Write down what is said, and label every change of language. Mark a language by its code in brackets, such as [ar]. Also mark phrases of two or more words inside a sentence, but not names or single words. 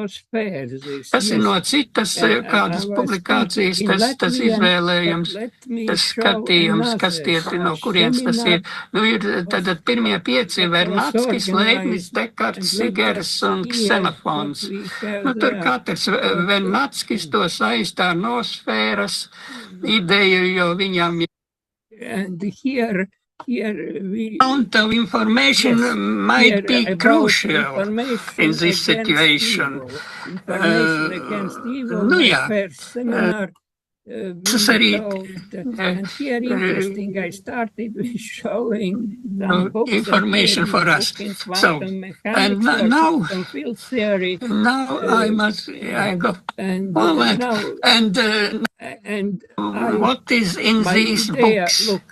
[lv] Tas ir no citas kādas publikācijas, tas izvēlējums, tas skatījums, kas tie, no kurienes tas ir. Nu, ir tad pirmie 5 - Vernackis, Leibniz, Dekarts, Sigers un Ksenofons. Nu, tur katrs Vernackis to saistā ar nosfēras ideju, jo viņam ir [en] amount of information might be crucial in this situation. [lv] Nu jā, tas arī [en] information for us. So, and now I go forward. And what is in these books?